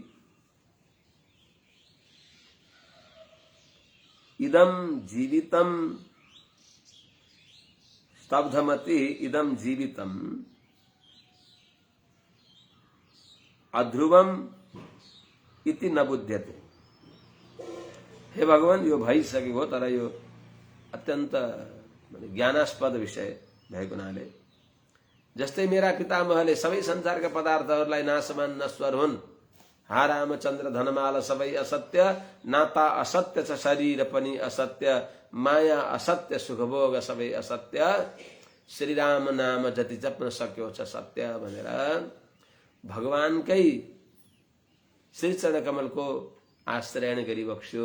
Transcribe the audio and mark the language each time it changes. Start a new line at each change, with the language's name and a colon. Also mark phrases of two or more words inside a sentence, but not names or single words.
Sanskrit: इदम जीवितम स्तब्धमति इदम जीवितम अध्रुवम इति न बुध्यते।
Nepali: हे भगवान यो भइसकेको हो, तर यो अत्यन्त ज्ञानास्पद विषय भएको हुनाले, जस्तै मेरा पितामहले सबै संसारका पदार्थहरूलाई नाशवान नश्वर हुन्, हा रामचन्द्र धनमाल सबै असत्य, नाता असत्य छ शरीर पनि असत्य, माया असत्य सुखभोग सबै असत्य, श्रीराम नाम जति जप्न सक्यो छ सत्य भनेर भगवानकै श्री चरण कमलको आश्रयण गरी बक्स्यो।